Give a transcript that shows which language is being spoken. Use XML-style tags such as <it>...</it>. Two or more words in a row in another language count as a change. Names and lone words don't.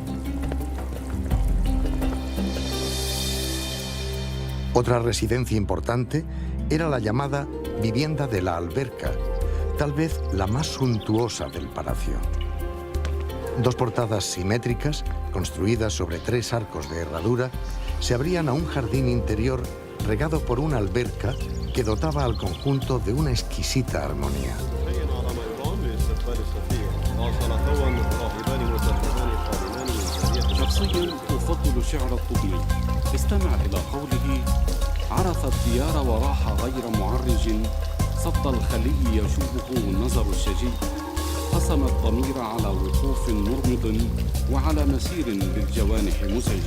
<es>Otra residencia importante era la llamada vivienda de la alberca, tal vez la más suntuosa del palacio. Dos portadas simétricas, construidas sobre tres arcos de herradura, se abrían a un jardín interior regado por una alberca que dotaba al conjunto de una exquisita armonía.</es> <ar>استمع إلى قوله: عرف الديار وراح غير معرج، صد الخلي يشوبه النظر الشجي، قسم الضمير على وقوف مرمض وعلى مسير للجوانح مزعج.</ar>